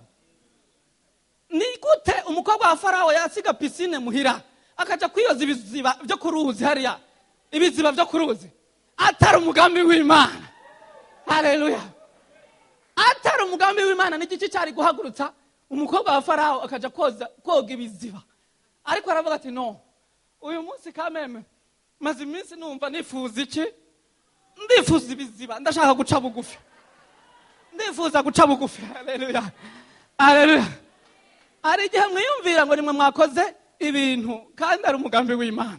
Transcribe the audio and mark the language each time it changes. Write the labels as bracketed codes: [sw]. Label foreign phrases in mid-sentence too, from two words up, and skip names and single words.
[rn] Ni gute umukobwa wa Farawo yasiga pisine muhira akaja kwiyoza ibiziba byo kuruzi hariya, ibiziba byo kuruzi? Atari umugambi w'Imana. Haleluya. Atari umugambi w'Imana. Ni iki cyari guhagurutsa umukobwa wa Farawo akaja koga ibiziba? Ariko aravuga ati no, uyu munsi kameme maze iminsi numva nifuza iki, ndifuza ibiziba, ndashaka guca bugufi, ndifuza guca bugufi. Haleluya, haleluya. Hari igihe mwiyumvira ngo nimwe mwakoze ibintu kandi ari umugambi w'Imana.